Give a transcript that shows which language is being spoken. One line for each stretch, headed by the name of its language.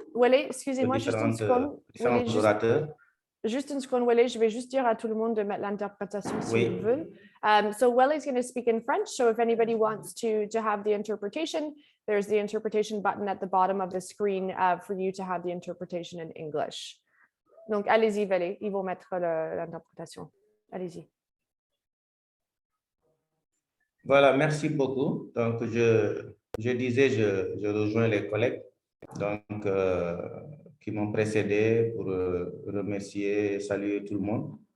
French: Walid, excusez-moi, juste une seconde. différents Walid, orateurs. Juste une seconde, Walid, je vais juste dire à tout le monde de mettre l'interprétation si Oui. ils veulent.
English: So Walid's going to speak in French. So if anybody wants to have the interpretation, there's the interpretation button at the bottom of the screen for you to have the interpretation in English.
French: Donc allez-y, Walid, ils vont mettre l'interprétation. Allez-y. Voilà, merci beaucoup. Donc, je disais, je rejoins les collègues donc, qui m'ont précédé pour remercier et saluer tout le monde.